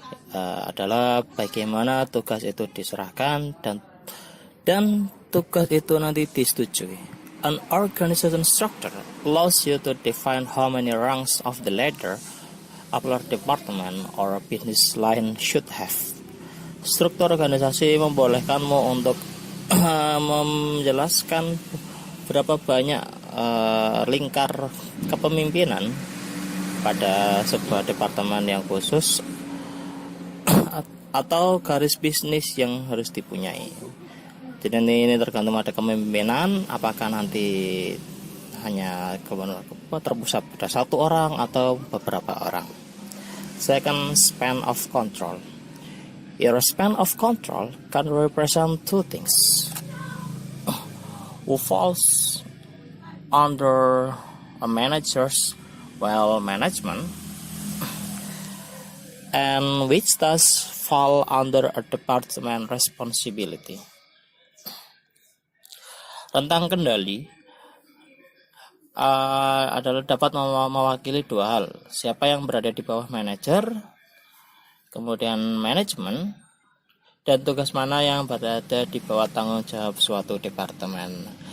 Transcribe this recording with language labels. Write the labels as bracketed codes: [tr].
[id] Adalah bagaimana tugas itu diserahkan dan tugas itu nanti disetujui. [en] An organization structure allows you to define how many rungs of the ladder a department or business line should have. [id] Struktur organisasi membolehkanmu untuk menjelaskan berapa banyak lingkar kepemimpinan pada sebuah departemen yang khusus atau garis bisnis yang harus dipunyai. Jadi ini tergantung pada kepemimpinan, apakah nanti hanya terpusat pada satu orang atau beberapa orang. [en] Second, span of control. Your span of control can represent two things. Who falls under a manager's management, and which does fall under a department responsibility. [id] Rentang kendali adalah dapat mewakili dua hal, siapa yang berada di bawah manajer, kemudian manajemen, dan tugas mana yang berada di bawah tanggung jawab suatu departemen.